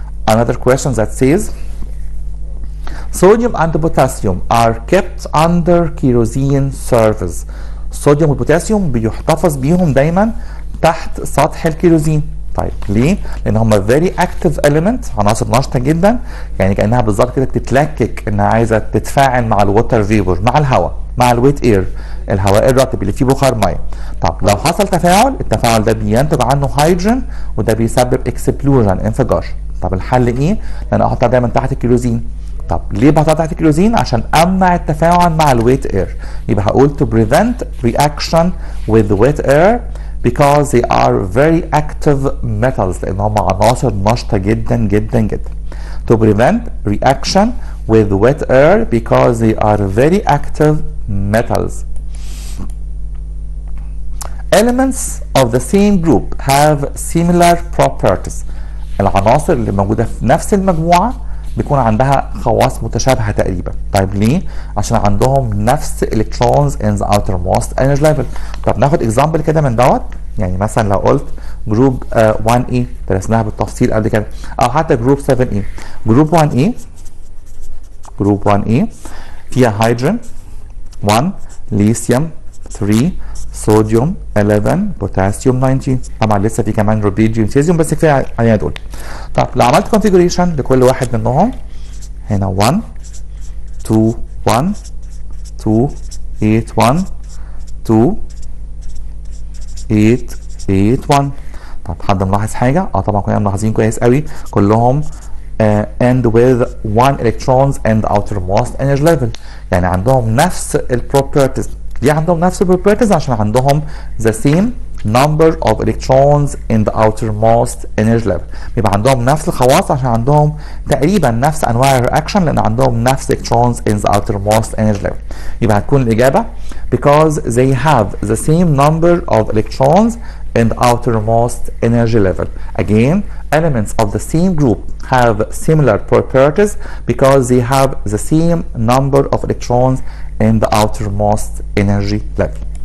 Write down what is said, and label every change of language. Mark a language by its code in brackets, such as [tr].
[en] Another question that says sodium and potassium are kept under kerosene surface. [ar] الصوديوم والبوتاسيوم بيحتفظ بيهم دايما تحت سطح الكيروزين. طيب ليه؟ لان هم [en] very active element، [ar] عناصر نشطه جدا، يعني كانها بالظبط كده بتتلكك انها عايزه تتفاعل مع الووتر فيبر، مع الهواء، مع الويت اير، الهواء الرطب اللي فيه بخار ميه. طب لو حصل تفاعل، التفاعل ده بينتج عنه هيدروجين وده بيسبب اكسبلوجن، انفجار. طب الحل ايه؟ لان احطها دايما تحت الكيروزين. طب ليه بحطها تحت الكيروزين؟ عشان امنع التفاعل مع الويت اير. [en] يبقى هقول to prevent reaction with wet air because they are very active metals، [ar] لان هم عناصر نشطه جدا جدا [en] جدا. to prevent reaction with wet air because they are very active metals. elements of the same group have similar properties. [ar] العناصر اللي موجودة في نفس المجموعة بيكون عندها خواص متشابهة تقريبا. طيب ليه؟ عشان عندهم نفس [en] electrons in the outermost energy level. [ar] طب ناخد example كده من دوت. يعني مثلا لو قلت جروب 1A درسناها بالتفصيل قبل كده، او حتى جروب 7A. جروب 1A فيها هيدروجين 1، ليثيوم 3، صوديوم 11، بوتاسيوم 19. طبعا لسه في كمان روديديوم سيزيوم بس كفايه علينا دول. طب لو عملت كونفيجريشن لكل واحد منهم، هنا 1 2 1 2 8 1 2 8 8 1. طب حد ملاحظ حاجه؟ طبعا كلنا ملاحظين كويس قوي، كلهم [en] end with 1 electrons in the outermost energy level. [ar] يعني عندهم نفس البروبرتيز. ليه عندهم نفس البروبرتيز؟ عشان عندهم [en] the same number of electrons in the outermost energy level. [ar] بيبقى عندهم نفس الخواص عشان عندهم تقريبا نفس انواع الرياكشن، لان عندهم نفس [en] electrons in the outermost energy level. [ar] يبقى هتكون الاجابه [en] because they have the same number of electrons in the outermost energy level. Again, elements of the same group have similar properties because they have the same number of electrons in the outermost energy level.